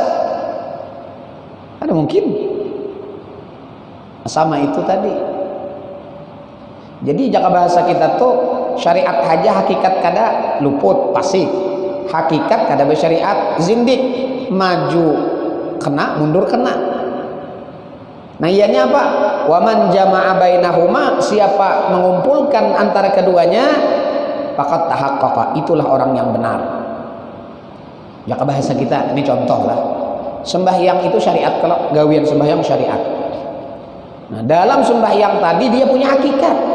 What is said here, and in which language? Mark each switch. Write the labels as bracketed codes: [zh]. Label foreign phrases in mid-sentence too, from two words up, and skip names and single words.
[bjn] Ada mungkin. Sama itu tadi. Jadi jaka bahasa kita tuh syariat aja hakikat kada luput pasif. Hakikat kada bersyariat zindik, maju kena, mundur kena. Nah ianya apa? [ar] Waman jama'a bainahuma, [bjn] siapa mengumpulkan antara keduanya, [ar] faqad tahaqqaqa, [bjn] itulah orang yang benar. Jaka bahasa kita ini contoh lah. Sembahyang itu syariat, kalau gawian sembahyang syariat. Nah, dalam sembahyang tadi dia punya hakikat.